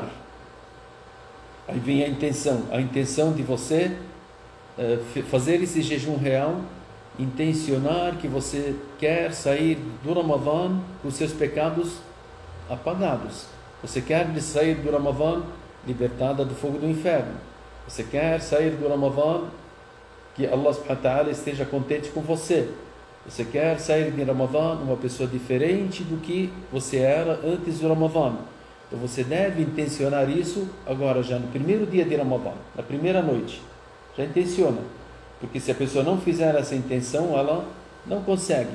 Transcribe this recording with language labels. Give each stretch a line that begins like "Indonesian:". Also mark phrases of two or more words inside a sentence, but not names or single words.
Portuguese: Aí vem a intenção de você fazer esse jejum real, intencionar que você quer sair do Ramadã com seus pecados apagados. Você quer sair do Ramadã libertada do fogo do inferno. Você quer sair do Ramadã que Allah
Arabic: سبحانه وتعالى
Portuguese: esteja contente com você. Você quer sair de Ramadã uma pessoa diferente do que você era antes do Ramadã. Então você deve intencionar isso agora, já no primeiro dia de Ramadã, na primeira noite. Já intenciona. Porque se a pessoa não fizer essa intenção, ela não consegue.